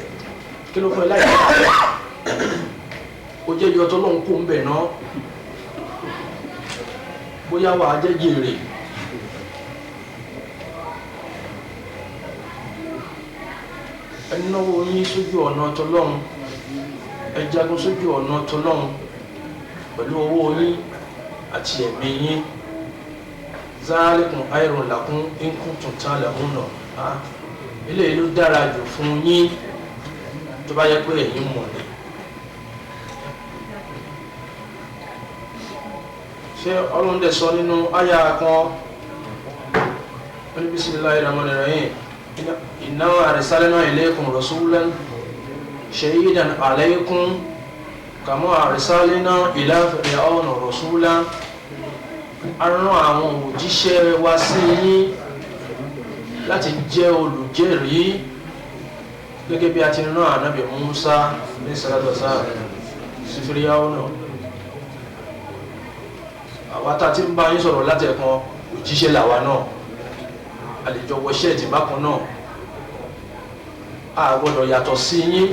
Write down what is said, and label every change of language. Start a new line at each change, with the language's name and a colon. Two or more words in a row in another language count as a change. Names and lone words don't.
Yoruba: Kí ló fún ẹ láì ó jẹ́ yọ t'Ọlọ́run kó ń bẹ̀ náà, bóyá wà á jẹ́ jèrè. Ẹ náwó yín sójú ọ̀nà t'Ọlọ́run, ẹ jagun sójú ọ̀nà t'Ọlọ́run pẹ̀lú owó yín àti ẹ̀mí yín.
Arabic: ذلكم خير لكم إن كنتم تعلمون.
Yoruba: Eléyìí ló dára jù fún yín tó bá yẹ pé ẹ̀yin mọ̀ ni. Ṣé Ọlọ́run dẹ̀ sọ nínú àyà kan ní
Arabic: بسم الله الرحمن الرحيم إنا أرسلنا إليكم رسولا شاهدا عليكم كما أرسلنا إلى فرعون رسولا.
Yoruba: A rán àwọn òjíṣẹ́ wa sí yín láti jẹ́ olùjẹ́rìí gẹ́gẹ́ bí a ti rán ànábì Musa ní sàrádọ́sá sí Fíráúnà. Àwa tá ti ń bá yín sọ̀rọ̀ láti ẹ̀kan òjíṣẹ́ làwa náà, a lè jọ wọ ṣẹ́ẹ̀tì bákan náà, a gbọ́dọ̀ yàtọ̀ sí yín.